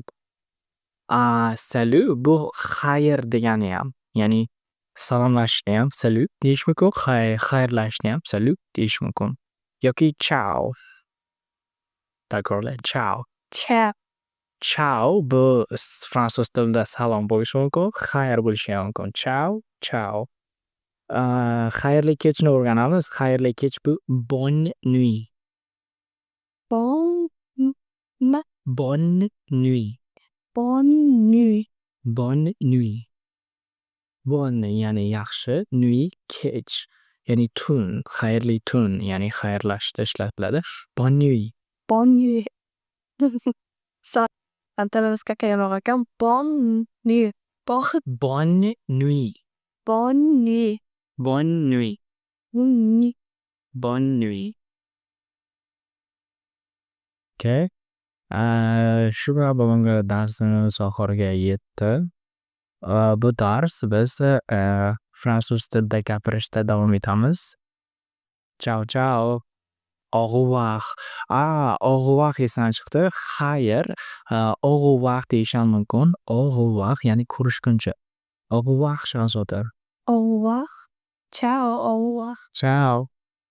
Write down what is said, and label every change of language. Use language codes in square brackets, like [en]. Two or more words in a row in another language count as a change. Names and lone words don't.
[uz] Salut bu xayr degani ham, ya'ni salomlashishni ham salut deyish mumkin, xayrlashishni ham salut deyish mumkin. Yoki ciao. Takrorla. Ciao. Ciao. Ciao bu fransuz tilida salom bo'lishi mumkin, xayr bo'lishi ham mumkin. [it] Ciao, ciao. [uz] Xayrli kechni o'rganamiz. Xayrli kech bu [fr] bonne nuit. [uz] Bonne [fr] Bonne nuit. [uz] nuit. [fr] Bonne nuit. [uz] Bonne ya'ni yaxshi, nuit kech, ya'ni tun, xayrli tun, ya'ni xayrlashishda ishlatiladi. [fr] Bonne nuit. Bonne nuit. Ça, [uz] antanas kakayroq ekan. [fr] Bonne nuit. Bonne nuit. Bonne nuit. Bonne nuit. Bonne nuit. Bonne nuit. [uz] Okay. Shu bilan bugungi darsimiz oxiriga yetdi. Bu dars biz fransuz tilida gapirishda davom etamiz. [it] Ciao, ciao. [fr] Au revoir. Au revoir [uz] esidan chiqdi. Xayr, [fr] au revoir [uz] deyish ham mumkin. [fr] Au revoir, [uz] ya'ni ko'rishguncha. [fr] Au revoir, Shahzoda. Au revoir. Ciao. Au revoir. Ciao.